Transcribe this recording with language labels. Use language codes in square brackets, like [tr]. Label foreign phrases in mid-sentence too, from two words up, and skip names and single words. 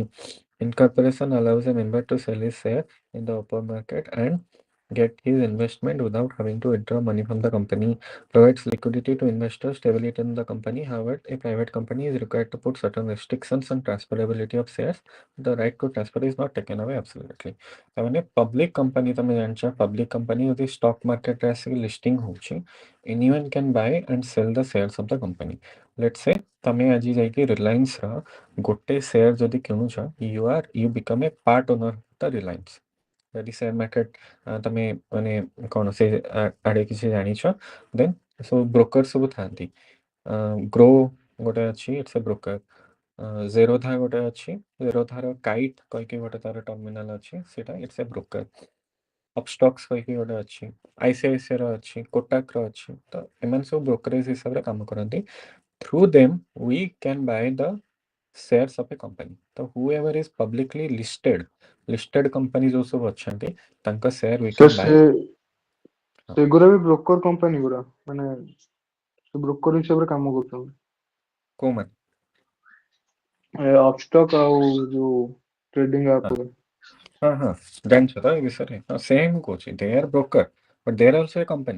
[en] Incorporation allows a member to sell his share in the open market and get his investment without having to withdraw money from the company, provides liquidity to investors, stability in the company. However, a private company is required to put certain restrictions on transferability of shares. The right to transfer is not taken away absolutely. [or] ତାମାନେ [en] public company [or] ତମେ ଜାଣିଛ, [en] public company ଯଦି stock market [or] ରେ ଆସିକି [en] listing ହଉଛି, anyone can buy and sell the shares of the company. Let's say [or] ତମେ ଆଜି ଯାଇକି Reliance ର ଗୋଟେ share ଯଦି କିଣୁଛ, [en] you become a part owner of the Reliance. [or] ଯଦି [en] share market [or] ତମେ ମାନେ କ'ଣ ସେ ଆଡ଼େ କିଛି ଜାଣିଛ, ଦେନ୍ ସବୁ ବ୍ରୋକର ସବୁ ଥାନ୍ତି। ଗ୍ରୋ ଗୋଟେ ଅଛି, [en] it's a broker. [or] ଜେରୋଧା ଗୋଟେ ଅଛି, ଜେରୋଧାର କାଇଟ୍ କହିକି ଗୋଟେ ତାର ଟର୍ମିନାଲ ଅଛି, ସେଇଟା [en] it's a broker. [or] ଅପଷ୍ଟକ୍ସ କହିକି ଗୋଟେ ଅଛି, ଆଇସିଆଇସିଆଇ ର ଅଛି, କୋଟାକ ର ଅଛି। ତ ଏମାନେ ସବୁ ବ୍ରୋକରେଜ ହିସାବରେ କାମ କରନ୍ତି। [en] through them we can buy the shares of a company। ତ whoever is publicly listed company [or] ଯୋଉ ସବୁ ଅଛନ୍ତି ତାଙ୍କ [en] share we [or] ସାର୍ [en] can buy। [or] ସେଗୁରା ବି ବ୍ରୋକର କମ୍ପାନୀ ଗୁରା, ମାନେ ସେ ବ୍ରୋକର ହିସାବରେ କାମ କରୁଛନ୍ତି। କୋଉମାନେ? ଅପଷ୍ଟକ୍ ଆଉ ଯୋଉ [en] trading app [or] ହଁ ଗୁରା। ହଁ ହଁ, ଜାଣିଛ ତ ଏ ବିଷୟରେ? ହଁ ସେମ୍ କହୁଛି, [en] they are broker but they are also a company.